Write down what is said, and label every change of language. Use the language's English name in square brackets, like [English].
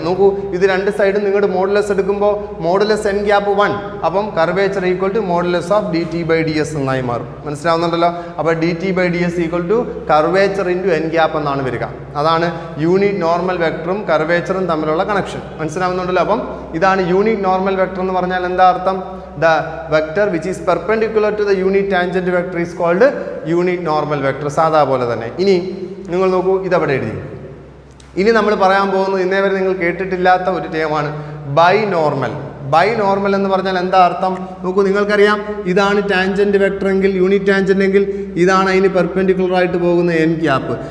[Malayalam] നോക്കൂ, ഇത് രണ്ട് സൈഡും നിങ്ങളുടെ മോഡുലസ് എടുക്കുമ്പോൾ മോഡുലസ് എൻ ക്യാപ്പ് 1, അപ്പം curvature [English] equal to modulus of D T by D S [Malayalam] എന്നായി മാറും. മനസ്സിലാവുന്നുണ്ടല്ലോ? അപ്പോൾ [English] D T by D S equal to curvature into N cap [Malayalam] എന്നാണ് വരിക. അതാണ് യൂണിറ്റ് നോർമൽ വെക്ടറും കർവേച്ചറും തമ്മിലുള്ള കണക്ഷൻ. മനസ്സിലാവുന്നുണ്ടല്ലോ? അപ്പം ഇതാണ് യൂണിറ്റ് നോർമൽ വെക്ടർ എന്ന് പറഞ്ഞാൽ എന്താ അർത്ഥം? [English] The vector which is perpendicular to the unit tangent vector is called unit normal vector. [Malayalam] സാധാ പോലെ തന്നെ. ഇനി നിങ്ങൾ നോക്കൂ, ഇതവിടെ എഴുതി. ഇനി നമ്മൾ പറയാൻ പോകുന്നത് ഇന്നേ വരെ നിങ്ങൾ കേട്ടിട്ടില്ലാത്ത ഒരു ടേമാണ് ബൈനോർമൽ. ബൈനോർമൽ എന്ന് പറഞ്ഞാൽ എന്താ അർത്ഥം? നോക്കൂ, നിങ്ങൾക്കറിയാം, ഇതാണ് ടാൻജന്റ് വെക്ടർ എങ്കിൽ, യൂണിറ്റ് ടാൻജന്റ് എങ്കിൽ ഇതാണ് അതിന് പെർപെൻഡിക്കുലർ ആയിട്ട് പോകുന്ന എൻ ക്യാപ്പ്.